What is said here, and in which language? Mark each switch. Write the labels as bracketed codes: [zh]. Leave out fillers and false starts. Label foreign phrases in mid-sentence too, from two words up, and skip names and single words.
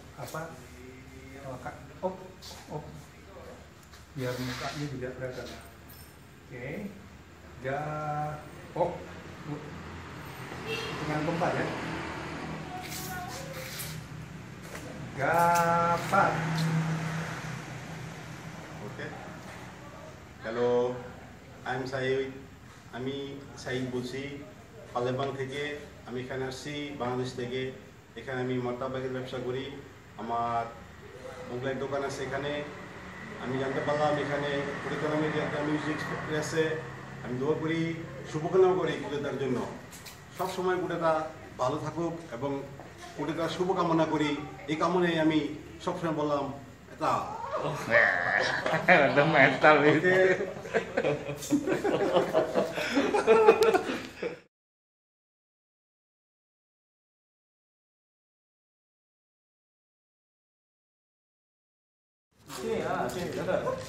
[id] Apa? Kak. Oh. Biar mukanya juga kelihatan. Oke. Dengan tempat ya. Gapat. [bn] ওকে হ্যালো আমি সাইদ বলছি পালেবাং থেকে। আমি এখানে আসছি বাংলাদেশ থেকে। এখানে আমি মর্তাবাগের ব্যবসা করি। আমার মোবাইল দোকান আছে এখানে। আমি জানতে পারলাম এখানে কুড়িগ্রামের যে একটা মিউজিক ফ্যাক্টরি আছে। আমি দোয়া করি, শুভকামনা করি কুড়িদার জন্য। সবসময় কুড়িদা ভালো থাকুক এবং কুড়িদার শুভকামনা করি। এই কামনায় আমি সবসময় বললাম এটা [id] Ada mental itu. Sini, ada.